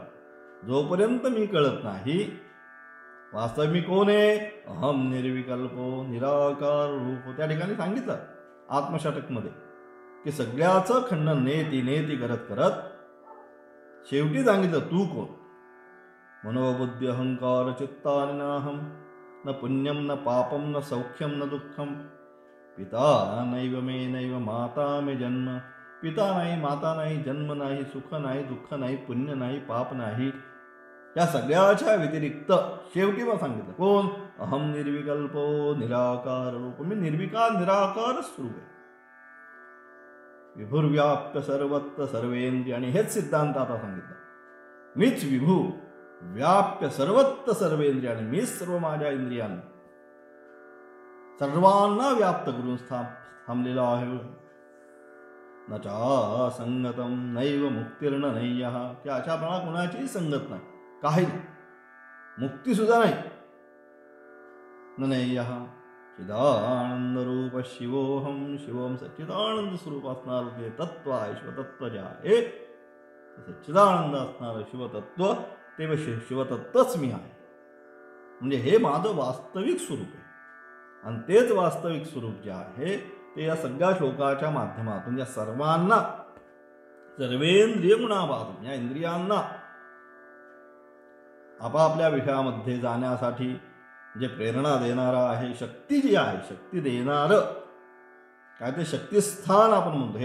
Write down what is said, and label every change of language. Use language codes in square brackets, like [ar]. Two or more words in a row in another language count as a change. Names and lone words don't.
[mr] जोपर्यंत मी कळत नाही वास्तविक मी कोण आहे, [sa] अहम निर्विकल्पो निराकार रूप. [mr] त्या ठिकाणी सांगितलं आत्मषटकमध्ये की सगळ्याचं खंडन [sa] नेती नेती [mr] करत करत शेवटी सांगितलं तू कोण. [sa] मनोबुद्धी अहंकार चित्तानि नाहम, न पुण्यम न पापम न सौख्यम न दुःखम, पिता नैव मे नैव माता मे जन्म. [mr] पिता नाही, माता नाही, जन्म नाही, सुख नाही, दुःख नाही, पुण्य नाही, पाप नाही. या सगळ्याच्या व्यतिरिक्त शेवटी मग सांगितलं कोण, [sa] अहम निर्विकल्पो निराकार रूप. [mr] मी निर्विकार निराकार स्वरूप आहे. [sa] विभुर्व्याप्य सर्वत्र सर्वेंद्रिय. [mr] आणि हेच सिद्धांत आता सांगितलं, मीच विभू, [sa] व्याप्य सर्वत्र सर्वेंद्रिय, [mr] आणि मीच सर्व माझ्या इंद्रियांना सर्वांना व्याप्त करून थांबलेला आहे. [sa] न चा संगतम नैव मुक्तिर्न नय्यः. [mr] की अशा प्रमाणे कोणाचीही संगत नाही, काही नाही, मुक्ती सुद्धा नाही. [sa] न नय्यः चिदानंद रूप शिवोहम. [mr] शिवम सच्चिदानंद स्वरूप असणार जे तत्व आहे, शिवतत्व जे आहे, सच्चिदानंद असणारं शिवतत्व, ते शिवतत्वच मी आहे. म्हणजे हे माझं वास्तविक स्वरूप आहे. आणि तेच वास्तविक स्वरूप जे आहे ते या सगळ्या श्लोकाच्या माध्यमातून या सर्वांना, सर्वेंद्रिय गुणाबाधून, या इंद्रियांना आपापल्या विषयामध्ये जाण्यासाठी जे प्रेरणा देणारा आहे, शक्ती जी आहे, शक्ती देणारं काय ते शक्तिस्थान आपण म्हणतो.